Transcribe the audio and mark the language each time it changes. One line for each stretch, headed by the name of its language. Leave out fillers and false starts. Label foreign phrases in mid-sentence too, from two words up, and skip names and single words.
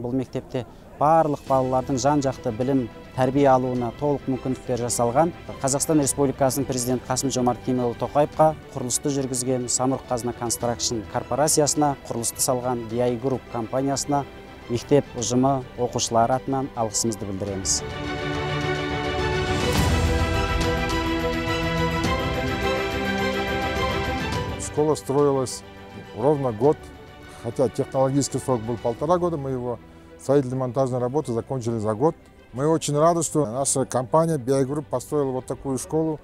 Kazakh: Бұл мектепте барлық балалардың жан-жақты білім, тәрбие алуына толық мүмкіндіктер жасалған. Қазақстан Республикасының президенті Қасым-Жомарт Кемелұлы Тоқаевқа құрылысты жүргізген Самұрық-Қазына Констракшн корпорациясына, құрылысты салған DI Group компаниясына, мектеп ұжымы оқушылары атынан алғысымызды білдіреміз.
Russian: Школа строилась ровно год, хотя технологический срок был 1,5 года, мы его строительно-монтажные работы закончили за год. Мы очень рады, что наша компания DI Group построила вот такую школу.